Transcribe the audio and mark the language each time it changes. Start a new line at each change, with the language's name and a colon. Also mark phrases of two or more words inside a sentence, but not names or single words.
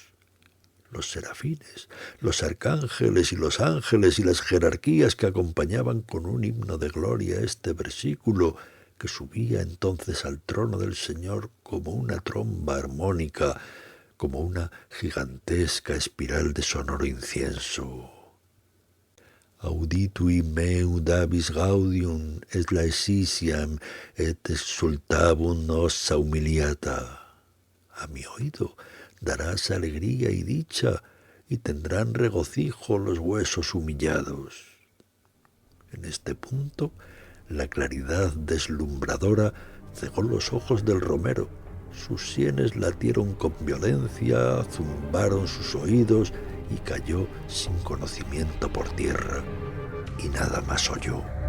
Spanish: Los serafines, los arcángeles y los ángeles y las jerarquías que acompañaban con un himno de gloria este versículo, que subía entonces al trono del Señor como una tromba armónica, como una gigantesca espiral de sonoro incienso.
Latin: Auditui meu dabis gaudium et laetitiam et exsultabum ossa humiliata.
Spanish: A mi oído darás alegría y dicha, y tendrán regocijo los huesos humillados. En este punto, la claridad deslumbradora cegó los ojos del romero. Sus sienes latieron con violencia, zumbaron sus oídos y cayó sin conocimiento por tierra, y nada más oyó.